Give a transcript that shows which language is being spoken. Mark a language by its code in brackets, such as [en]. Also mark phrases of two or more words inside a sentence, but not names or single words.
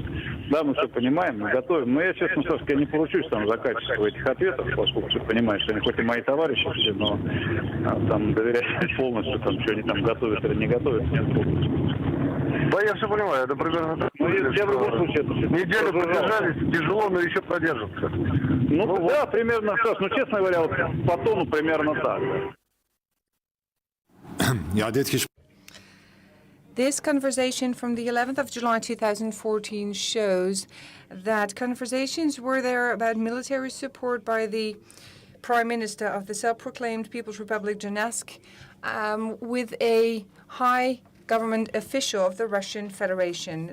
[ru] Да, мы все понимаем, мы готовим. Но я, честно, Сашка, я не поручусь там за качество этих ответов, поскольку ты понимаешь, что они хоть и мои товарищи все, но там доверять полностью, там, что они там готовят или не готовят, нет полностью. Да, я все понимаю, это примерно... Ну, я в любом случае... Неделю продержались, тяжело, но еще продержатся. Ну, да, примерно, Саш, ну, честно говоря, вот по тону примерно так. [nl] Ja, dit gesprek. [en] This conversation from the 11th of July 2014 shows that conversations were there about military support by the Prime Minister of the self-proclaimed People's Republic Donetsk with a high government official of the Russian Federation.